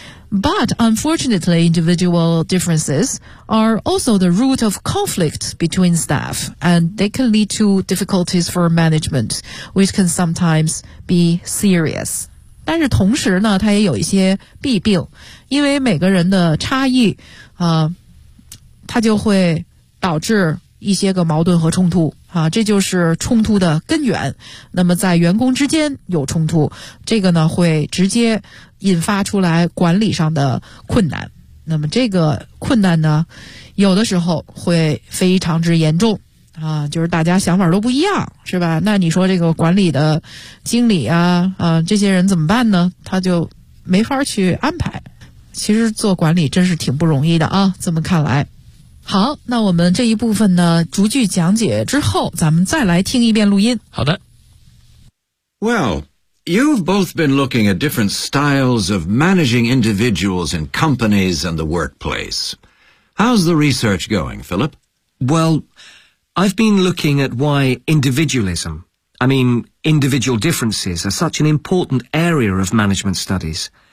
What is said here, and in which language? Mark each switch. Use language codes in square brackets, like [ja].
[en] But unfortunately, individual differences are also the root of conflict between staff, and they can lead to difficulties for management, which can sometimes be serious. [zh] 但是同时呢，它也有一些弊病，因为每个人的差异啊，它就会导致一些个矛盾和冲突啊，这就是冲突的根源。那么在员工之间有冲突，这个呢会直接引发出来管理上的困难。那么这个困难呢有的时候会非常之严重啊，就是大家想法都不一样，是吧？那你说这个管理的经理啊这些人怎么办呢？他就没法去安排。其实做管理真是挺不容易的啊，这么看来。好，那我们这一部分呢，逐句讲解之后，咱们再来听一遍录音。好的。 [en] Well, you've both been looking at different styles of managing individuals in companies and the workplace. How's the research going, Philip? Well, I've been looking at why individualism, I mean, individual differences are such an important area of management studies.